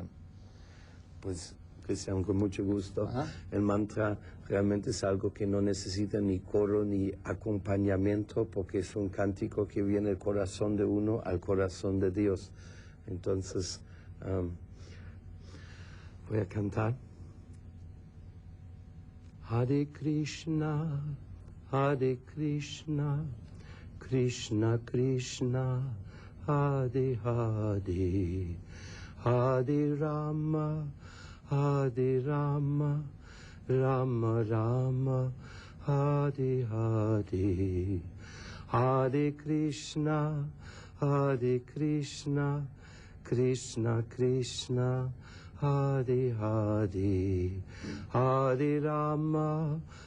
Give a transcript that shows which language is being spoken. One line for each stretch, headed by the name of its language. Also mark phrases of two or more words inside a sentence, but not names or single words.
Spanish: Pues, Cristian, con mucho gusto. Ajá. El mantra realmente es algo que no necesita ni coro ni acompañamiento, porque es un cántico que viene del corazón de uno al corazón de Dios. Entonces, voy a cantar.
Sanskrit: हरे कृष्ण, कृष्ण कृष्ण, हरे हरे, हरे राम, राम राम, हरे हरे, हरे कृष्ण, कृष्ण कृष्ण, हरे हरे, हरे राम,